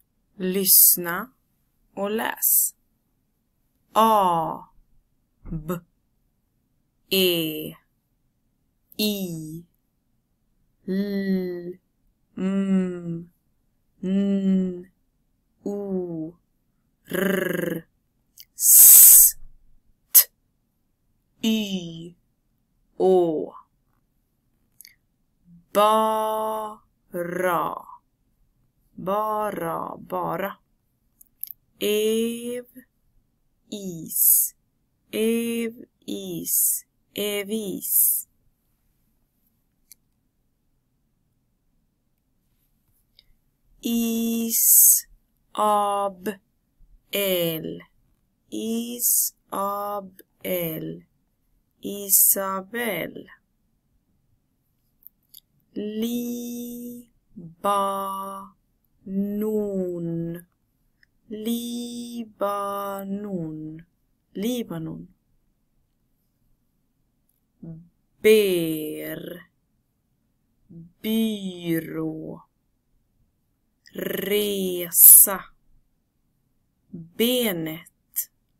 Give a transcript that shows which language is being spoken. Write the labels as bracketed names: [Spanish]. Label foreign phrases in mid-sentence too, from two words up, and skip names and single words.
[Swedish] Lyssna och läs. A, B, E, I, L, M, N, O, R, S, T, Y, Å. Bara, bara, bara. Ev, is, ev, is, evis. Is, ab, el, is, ab, el, Isabel. Libanon, Libanon, Libanon. Ber, byrå, resa, benet.